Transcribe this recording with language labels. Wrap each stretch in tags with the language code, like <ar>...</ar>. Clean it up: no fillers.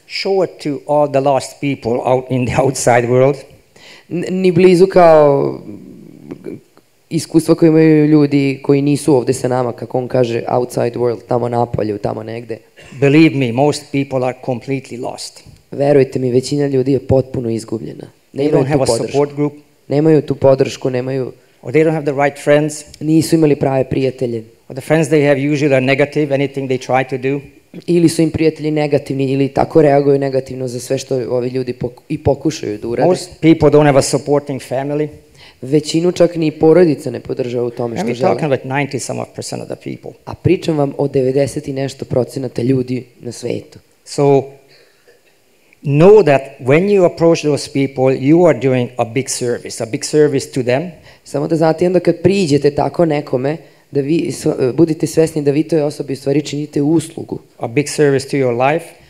<en>Show it to all the lost people out in the outside world.</en> <sr>Ni blizu kao iskustva koje imaju ljudi koji nisu ovde sa nama, kako on kaže,</sr> <en>outside world,</en> <sr>tamo napolju, tamo negde.</sr> <en>Believe me, most people are completely lost.</en> <sr>Verujte mi, većina ljudi je potpuno izgubljena.</sr> <en>They don't have a support group.</en> <sr>Nemaju tu podršku, nemaju...</sr> <en>Or they don't have the right friends.</en> <sr>Nisu imali prave prijatelje.</sr> <en>Or the friends they have usually are negative, anything they try to do.</en> <sr>Ili su im prijatelji negativni, ili tako reaguju negativno za sve što ovi ljudi i pokušaju da urade.</sr> <en>Most people don't have a supporting family.</en> <sr>Većinu čak ni porodica ne podržava u tome što žele.</sr> <en>I'm talking about 90% of the people.</en> <sr>A pričam vam o 90 i nešto procenata ljudi na svetu.</sr> <en>So, know that when you approach those people, you are doing a big service to them.</en> <sr>Samo da znate, onda kad priđete tako nekome, da vi budite svesni da vi toj osobi u stvari činite uslugu.</sr> <en>A big service to your life.</en>